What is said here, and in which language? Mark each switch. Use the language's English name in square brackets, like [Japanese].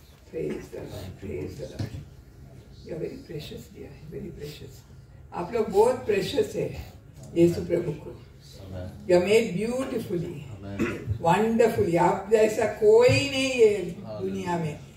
[English] Praise the Lord. You are very precious, dear, very precious. [Hindi] आप लोग बहुत precious है यीशु प्रभु को. [English] You are made beautifully, wonderfully. [Hindi] आप जैसा कोई नहीं है दुनिया में.